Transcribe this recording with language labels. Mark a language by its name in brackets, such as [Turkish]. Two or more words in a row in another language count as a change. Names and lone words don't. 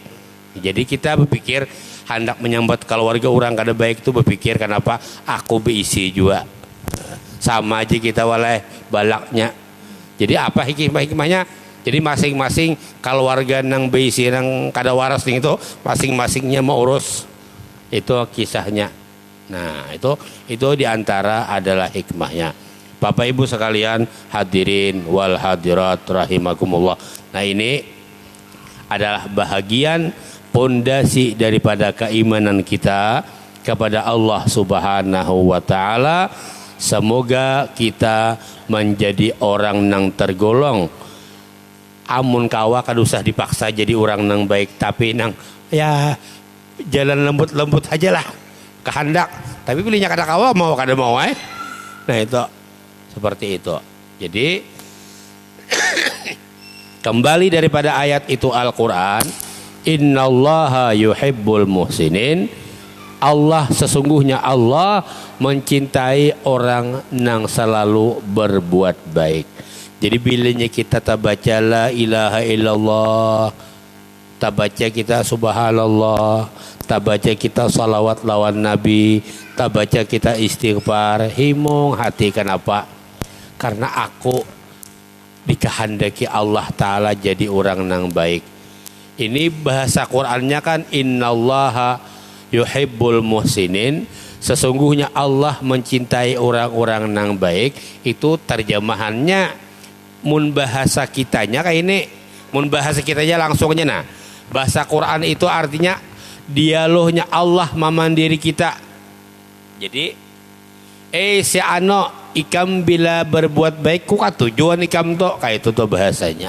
[Banjar] Jadi kita berpikir hendak menyambat keluarga orang kada baik itu berpikir kenapa aku beisi juga sama aja kita walai balaknya. Jadi apa hikmahnya? Jadi masing-masing keluarga nang beisi nang kada waras itu masing-masingnya mau urus. Itu kisahnya. Nah itu diantara adalah hikmahnya. [Indonesian] Bapak Ibu sekalian, [Arabic] حاضرين والحاضرات رحمكم الله. [Indonesian] Nah, ini adalah bahagian pondasi daripada keimanan kita kepada Allah [Arabic] سبحانه وتعالى. [Banjar] Semoga kita menjadi orang yang tergolong amun kawa kad usah dipaksa jadi orang yang baik, tapi nang ya jalan lembut-lembut aja lah kehendak, tapi pilihnya kada kawa mau kada mau nah itu seperti itu. Jadi kembali daripada ayat itu Al-Quran, [Arabic] إن الله يحب المحسنين, [Indonesian] Allah sesungguhnya Allah mencintai orang yang selalu berbuat baik. [Banjar] Jadi bilanya kita tabaca [Arabic] لا إله إلا الله, [Banjar] tabaca kita subhanallah, tabaca kita salawat lawan nabi, tabaca kita istighfar, himung hati. Kenapa? [Indonesian] Karena aku dikehendaki Allah Ta'ala jadi orang yang baik. [Banjar] Ini bahasa Qur'annya kan [Arabic] إن الله يحب المحسنين, [Indonesian] sesungguhnya Allah mencintai orang-orang yang baik. [Banjar] Itu terjemahannya mun bahasa kitanya kayak ini, mun bahasa kitanya langsungnya. [Indonesian] Nah, bahasa Quran itu artinya dialognya Allah memandiri kita. [Banjar] Jadi si ano ikam bila berbuat baik ku tujuan ikam to kayak itu tuh bahasanya.